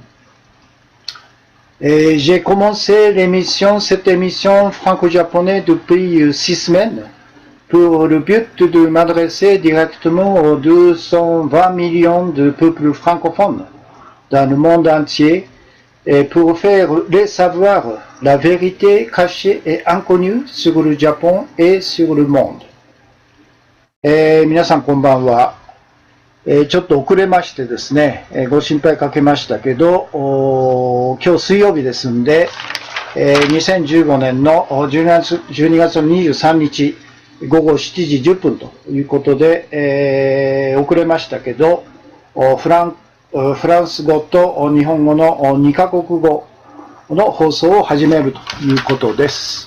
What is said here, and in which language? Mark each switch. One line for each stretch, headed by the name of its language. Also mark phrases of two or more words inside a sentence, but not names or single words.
French: Et j'ai commencé cette émission franco-japonaise depuis 6 semaines, pour le but de m'adresser directement aux 220 millions de peuples francophones dans le monde entier, et pour faire les savoir la vérité cachée et inconnue sur le Japon et sur le monde.
Japanese: 皆さんこんばんは。ちょっと遅れましてですね、ご心配かけましたけど、今日水曜日ですんで、2015年の12月の23日午後7時10分ということで、遅れましたけど、フランス語と日本語の2カ国語の放送を始めるということです。